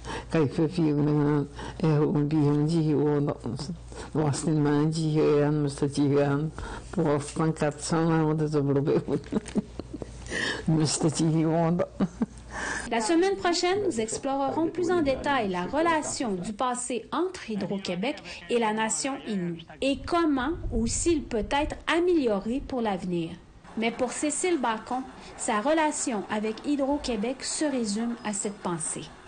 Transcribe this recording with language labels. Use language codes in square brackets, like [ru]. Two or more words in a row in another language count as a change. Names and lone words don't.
[fr] kayfa fiignagaan biyanjii wada wasnimaan jiheeyaan mastajigaan boqoftan katsana wada zablobe mastajihi wada. La semaine prochaine, nous explorerons plus en détail la relation du passé entre Hydro-Québec et la nation Inuit et comment ou s'il peut être amélioré pour l'avenir. Mais pour Cécile Bacon, sa relation avec Hydro-Québec se résume à cette pensée.